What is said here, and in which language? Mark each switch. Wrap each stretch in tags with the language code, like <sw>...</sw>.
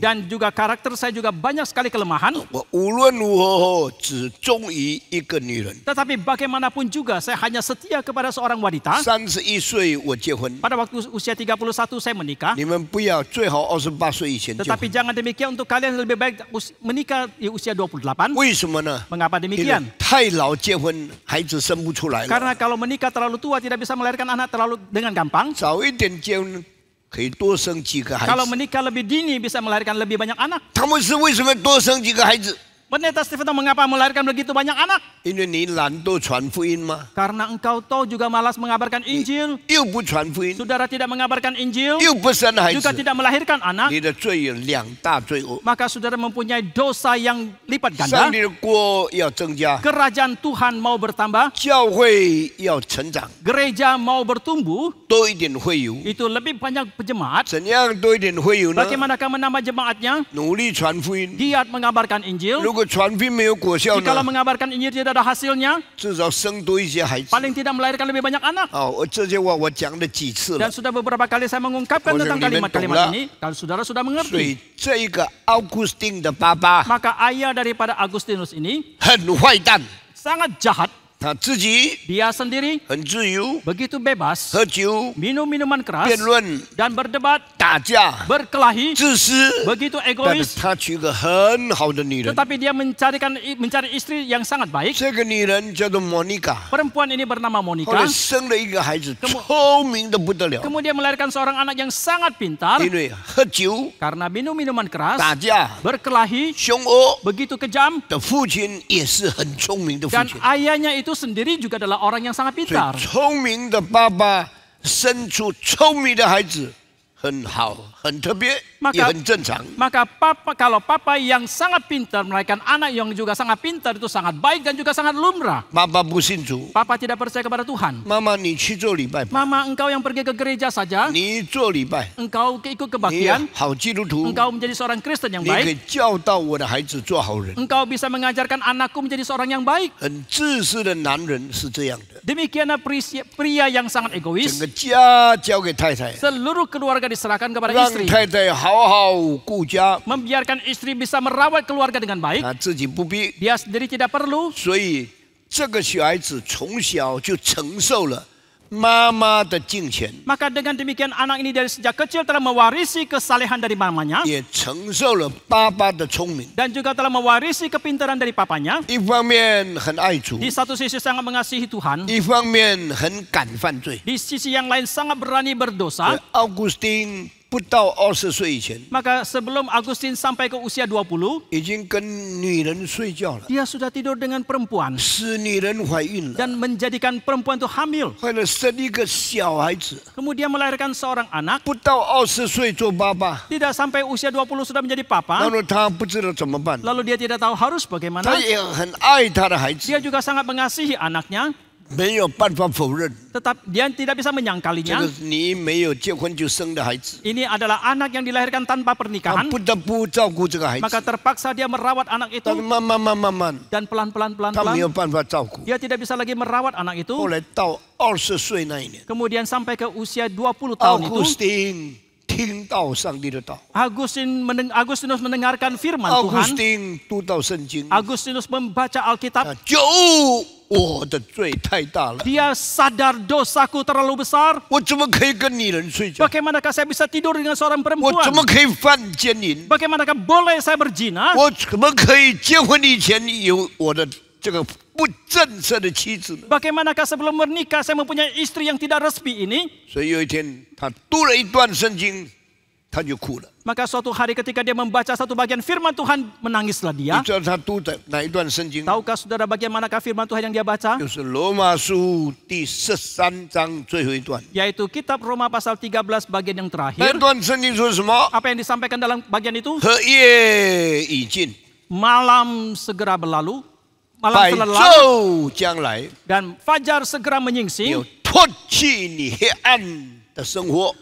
<id>dan juga karakter saya juga banyak sekali kelemahan.</id> <zh>我无论如何只忠于一个女人。</zh> <id>Tetapi bagaimanapun juga saya hanya setia kepada seorang wanita.</id> <zh>31岁我结婚，</zh> <id>Pada waktu usia 31 saya menikah.</id> <zh>你们不要最好28岁以前结</zh> <id>Tetapi jangan demikian, untuk kalian lebih baik menikah di usia 28.</id> <zh>为什么呢？</zh> <id>Mengapa</id> <zh>因为</zh> <id>demikian?</id> <zh>太老结婚，孩子生不出来了。</zh> <id>Karena kalau menikah terlalu terlalu tua tidak bisa melahirkan anak terlalu dengan gampang.</id> <zh>早一点结婚可以多生几个孩</zh> <id>Kalau</id> <zh>子。</zh> <id>menikah lebih dini bisa melahirkan lebih banyak anak.</id> <zh>他们是为什么多生几个孩子？</zh> <id>Pendeta Stephen mengapa melahirkan begitu banyak anak?</id> <zh>因为你懒惰传福音吗？</zh> <id>Karena engkau tahu juga malas mengabarkan Injil.</id> <zh>又不传福音，</zh> <id>Saudara tidak mengabarkan Injil,</id> <zh>又不生孩</zh> <id>juga</id> <zh>子，</zh> <id>tidak melahirkan anak.</id> <zh>你的罪有两大罪恶。</zh> <id>Maka saudara mempunyai dosa yang lipat</id> <zh>上</zh> <id>ganda.</id> <zh>帝的国要增加，</zh> <id>Kerajaan Tuhan mau bertambah,</id> <zh>教会要成长，</zh> <id>gereja mau bertumbuh,</id> <zh>多一点会友。</zh> <id>itu lebih banyak jemaat.</id> <zh>怎样多一点会友呢？</zh> <id>Bagaimanakah menambah jemaatnya?</id> <zh>努力传福音。</zh> <id>Giat mengabarkan Injil.</id> <zh>如果传福音没有果效</zh> <id>Jikalau</id> <zh>呢？</zh> <id>mengabarkan Injil tidak ada hasilnya,</id> <zh>至少生多一些孩子。</zh> <id>paling tidak melahirkan lebih banyak anak.</id> <zh>哦，这些话我讲了几次了</zh> <id>Dan，sudah beberapa kali saya mengungkapkan Oh, tentang yang kalimat-kalimat dimentung ini. Kalau saudara sudah</id> <zh>所</zh> <id>mengerti.</id> <zh>以这一个奥古斯丁的爸爸</zh> <id>Maka ayah daripada Agustinus ini</id> <zh>很坏蛋，</zh> <id>sangat jahat.</id> <zh>他自己</zh> <id>Dia sendiri</id> <zh>很自由，</zh> <id>begitu bebas,</id> <zh>喝酒、</zh> <id>minum minuman keras,</id> <zh>辩论、</zh> <id>dan berdebat,</id> <zh>打架、</zh> <id>berkelahi,</id> <zh>自私。</zh> <id>begitu</id> <zh>但是</zh> <id>egois.</id> <zh>他娶个很好的女人，</zh> <id>Tetapi dia mencari istri yang sangat baik.</id> <zh>这个女人叫做莫妮卡，</zh> <id>Perempuan ini bernama</id> <zh>后来</zh> <id>Monica.</id> <zh>生了一个孩子，聪明的不得了，</zh> <id>Kemudian melahirkan seorang anak yang sangat pintar</id> <zh>因为喝酒、</zh> <id>karena minum minuman keras,</id> <zh>打架、</zh> <id>berkelahi,</id> <zh>凶恶</zh> <id>begitu kejam.</id> <zh>的父亲也是很聪明的父</zh> <id>Dan</id> <zh>亲。</zh> <id>ayahnya itu sendiri juga adalah orang yang sangat</id> <zh>所以</zh> <id>pintar.</id> <zh>聪明的爸爸生出聪明的孩子，很好，很特别，</zh> <id>Maka-</id> <zh>也很正常。</zh> <id>Maka kalau papa yang sangat pintar melahirkan anak yang juga sangat pintar itu sangat baik dan juga sangat lumrah.</id> <zh>爸爸不信主，</zh> <id>Papa tidak percaya kepada Tuhan.</id> <zh>妈妈你去做礼拜吧，</zh> <id>Mama, engkau yang pergi ke gereja saja,</id> <zh>你做礼拜，</zh> <id>engkau ikut</id> <zh>你</zh> <id>kebaktian,</id> <zh>好基督徒，</zh> <id>engkau menjadi seorang Kristen yang</id> <zh>你可</zh> <id>baik,</id> <zh>以教导我的孩子做好人。</zh> <id>engkau bisa mengajarkan anakku menjadi seorang yang baik.</id> <zh>很自私的男人是这样的，</zh> <id>Demikianlah pria yang sangat</id> <zh>整</zh> <id>egois,</id> <zh>个家交给太太，</zh> <id>seluruh keluarga diserahkan kepada</id> <zh>让</zh> <id>istri,</id> <zh>太太好好顾家，</zh> <id>membiarkan istri bisa merawat keluarga dengan baik.</id> <zh>他自己不必。</zh> <id>Dia sendiri tidak perlu.</id> <zh>所以这个小孩子从小就承受了妈妈的金钱，</zh> <id>Maka dengan demikian anak ini dari sejak kecil telah mewarisi kesalehan dari mamanya</id> <zh>也承受了爸爸的聪明。</zh> <id>dan juga telah mewarisi kepintaran dari papanya.</id> <zh>一方面很爱主，</zh> <id>Di satu sisi sangat mengasihi Tuhan,</id> <zh>一方面很敢犯罪。</zh> <id>di sisi yang lain sangat berani berdosa.</id> <zh>奥古斯丁不到20岁以前，</zh> <id>Maka sebelum Agustin sampai ke usia 20,</id> <zh>已经跟女人睡觉了，</zh> <id>dia sudah tidur dengan perempuan</id> <zh>使女人怀孕了，</zh> <id>dan menjadikan perempuan itu hamil.</id> <zh>后来生一个小孩子，</zh> <id>Kemudian melahirkan seorang anak,</id> <zh>不到20岁做爸爸，</zh> <id>tidak sampai usia 20 sudah menjadi</id> <zh>然后他不知道怎么办，</zh> <id>Lalu dia tidak tahu harus</id> <zh>他</zh> <id>bagaimana.</id> <zh>也很爱他的孩子，</zh> <id>Dia juga sangat mengasihi anaknya,</id> <zh>没有办法否认，</zh> <id>tetap dia tidak bisa</id> <zh>这</zh> <id>menyangkalinya.</id> <zh>个是你没有结婚就生的孩子，</zh> <id>Ini adalah anak yang dilahirkan tanpa</id> <zh>他</zh> <id>pernikahan,</id> <zh>不得不照顾这个孩</zh> <id>maka</id> <zh>子，</zh> <id>terpaksa dia merawat anak</id> <zh>但是</zh> <id>itu</id> <zh>慢慢，</zh> <id>dan pelan-pelan</id> <zh>他没有</zh> <id>pelan-pelan</id> <zh>办法照顾。</zh> <id>dia tidak bisa lagi merawat anak</id> <zh>后</zh> <id>itu.</id> <zh>来到20岁那一年，</zh> <id>Kemudian sampai ke usia 20</id> <zh>奥</zh> <id>tahun</id> <zh>古斯丁听到上帝的道，</zh> <id>Agustinus mendengarkan firman</id> <zh>奥古斯</zh> <id>Tuhan.</id> <zh>丁读到圣经，</zh> <id>Agustinus membaca Alkitab.</id> <zh>就我的罪太大了，</zh> <id>Dia sadar dosaku terlalu besar.</id> <zh>我怎么可以跟女人睡觉？</zh> <id>Bagaimanakah saya bisa tidur dengan seorang</id> <zh>我怎么</zh> <id>perempuan?</id> <zh>可以犯奸淫？</zh> <id>Bagaimanakah boleh saya berzina?</id> <zh>我怎么可以结婚以前有我的这个不正式的妻子呢？</zh> <id>Bagaimanakah sebelum menikah saya mempunyai istri yang tidak resmi ini?</id> <zh>所以有一天，他读了一段圣经，他就哭了。</zh> <id>Maka suatu hari ketika dia membaca satu bagian firman Tuhan, menangislah</id> <zh>你</zh> <id>dia.</id> <zh>知道他读的哪一段圣经？</zh> <id>Tahukah saudara bagaimanakah firman Tuhan yang dia baca?</id> <zh>就是罗马书第13章最后一段。</zh> <id>Yaitu kitab Roma pasal 13 bagian yang</id> <zh>那</zh> <id>terakhir.</id> <zh>段圣经说什么？</zh> <id>Apa yang disampaikan dalam bagian itu?</id> <zh>和夜已尽，</zh> <id>Malam segera berlalu, malam</id> <zh>白</zh> <id>telah lalu,</id> <zh>昼将来，</zh> <id>dan fajar segera</id> <zh>你</zh> <id>menyingsing.</id> <zh>要脱去你黑暗的生活，</zh>